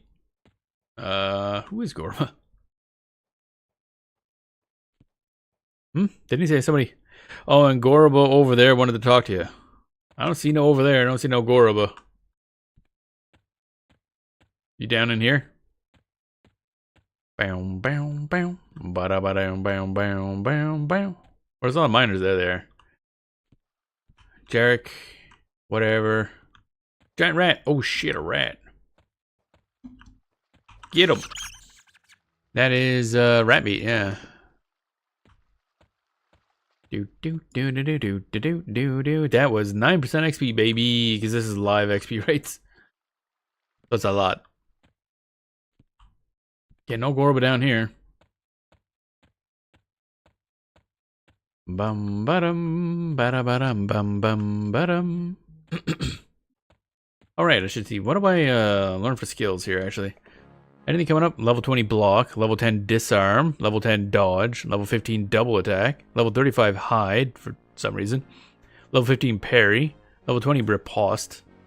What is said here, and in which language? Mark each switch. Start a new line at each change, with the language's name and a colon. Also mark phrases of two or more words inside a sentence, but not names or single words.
English: Who is Gorba? Didn't he say somebody? Oh, and Goraba over there wanted to talk to you. I don't see no over there. I don't see no Goraba. You down in here? Bam, bam, bam. Ba-da, ba-dam, bam, bam, bam, bam. There's a lot of miners there. Jarek. Whatever. Giant rat. Oh shit, a rat. Get him. That is rat meat, yeah. Do. That was 9% XP, baby, because this is live XP rates. That's a lot. Get no Gorba down here. Bum ba-dum, ba-da-ba-dum, bum bum ba-dum. Alright, I should see. What do I learn for skills here, actually? Anything coming up? Level 20 block, level 10 disarm, level 10 dodge, level 15 double attack, level 35 hide for some reason, level 15 parry, level 20 riposte.